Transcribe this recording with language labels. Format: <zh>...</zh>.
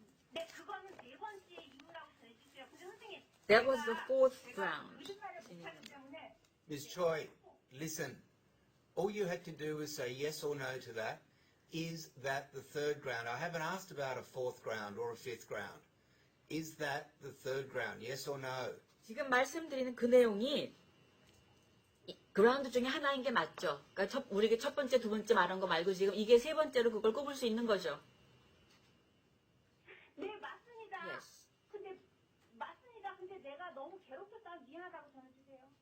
<ko>네, 그거는 네 번째 이유라고 전해주세요. 근데 선생님.</ko> <en>That was the fourth ground.</en> <ko>의견을 못하기 때문에.</ko> <en>Ms. Choi, listen. All you had to do was say yes or no to that. Is that the third ground? I haven't asked about a fourth ground or a fifth ground. Is that the third ground? Yes or no?</en> <ko>지금 말씀드리는 그 내용이 그라운드 중에 하나인 게 맞죠? 그러니까 우리가 첫 번째, 두 번째 말한 거 말고 지금 이게 세 번째로 그걸 꼽을 수 있는 거죠? 네, 맞습니다.</ko> <en>Yes.</en> <ko>근데 맞습니다. 근데 내가 너무 괴롭혔다 미안하다고 전해주세요.</ko>